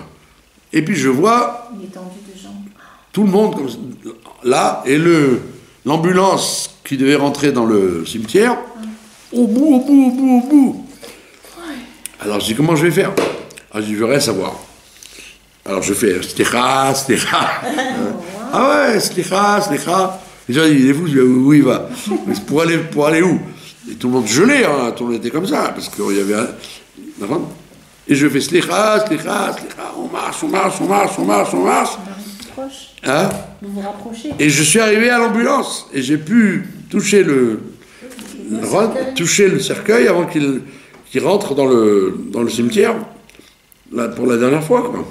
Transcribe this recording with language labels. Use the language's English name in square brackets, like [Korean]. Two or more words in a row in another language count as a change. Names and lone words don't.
[French] Et puis je vois tout le monde comme ça, là, et l'ambulance qui devait rentrer dans le cimetière, au bout. Alors je dis, comment je vais faire? Alors je dis, je veux rien savoir. Alors je fais [Hebrew] סליחה, סליחה. [French] Ah ouais, [Hebrew] סליחה, סליחה. [French] Les gens disent, il est fou, je dis, où il va? Mais pour aller où? Et tout le monde gelait, hein, tout le monde était comme ça, parce qu'il y avait un... Et je fais [Hebrew] סליחה, סליחה, סליחה, [French] on marche, on marche, on marche, on marche, on marche. Hein? Vous vous rapprochez. Et je suis arrivé à l'ambulance, et j'ai pu toucher le cercueil avant qu'il rentre dans le cimetière, là, pour la dernière fois, quoi.